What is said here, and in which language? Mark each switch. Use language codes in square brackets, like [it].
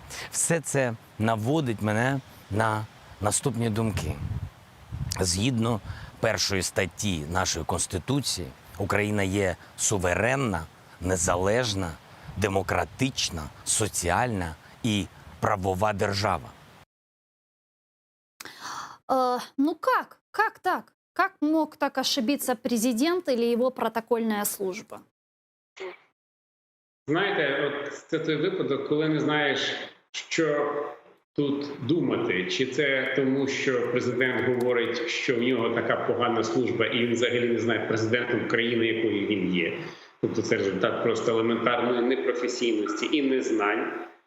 [uk] Все це наводить мене на наступні думки. Згідно першої статті нашої Конституції, Україна є суверенна, незалежна, демократична, соціальна і правова держава. [ru] Ну как? Как так? Как мог так ошибиться президент или его протокольная служба? [uk] Знаєте, от це той випадок, коли не знаєш, що тут думати. Чи це тому, що президент говорить, що в нього така погана служба, і він взагалі не знає президентом країни, якою він є. Тобто це результат просто елементарної непрофесійності і незнань.